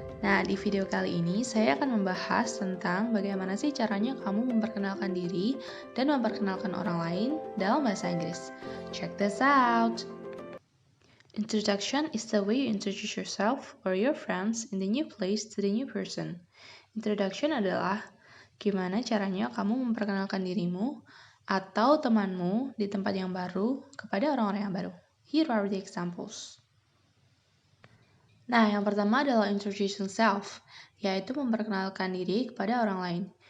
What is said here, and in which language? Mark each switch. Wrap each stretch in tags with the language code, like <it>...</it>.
<id>Nah, di video kali ini saya akan membahas tentang bagaimana sih caranya kamu memperkenalkan diri dan memperkenalkan orang lain dalam bahasa Inggris.</id> <en>Check this out. Introduction is the way you introduce yourself or your friends in the new place to the new person.</en> <id>Introduction adalah gimana caranya kamu memperkenalkan dirimu atau temanmu di tempat yang baru kepada orang-orang yang baru.</id> <en>Here are the examples.</en> <id>Nah, yang pertama adalah introduce yourself, yaitu memperkenalkan diri kepada orang lain.</id>